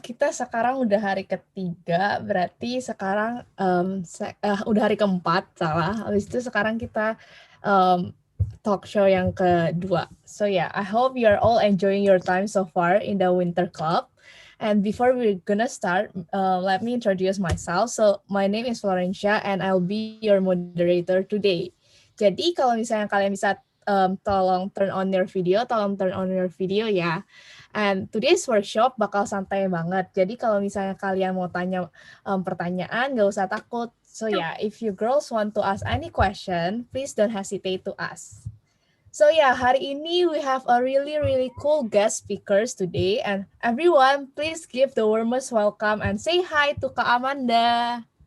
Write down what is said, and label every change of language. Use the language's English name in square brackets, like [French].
[Indonesian] Kita sekarang udah hari ketiga, berarti sekarang udah hari keempat, salah. Habis itu sekarang kita talk show yang kedua. [English] So yeah, I hope you're all enjoying your time so far in the Winter Club. And before we're gonna start, let me introduce myself. So my name is Florencia and I'll be your moderator today. [Indonesian] Jadi kalau misalnya kalian bisa tolong [English] turn on your video [Indonesian] ya. [English] And today's workshop [Indonesian] bakal santai banget. Jadi kalau misalnya kalian mau tanya pertanyaan, nggak usah takut. [English] So yeah, if you girls want to ask any question, please don't hesitate to ask. So yeah, [Indonesian] hari ini [English] we have a really cool guest speakers today, and everyone please give the warmest welcome and say hi to Kak Amanda.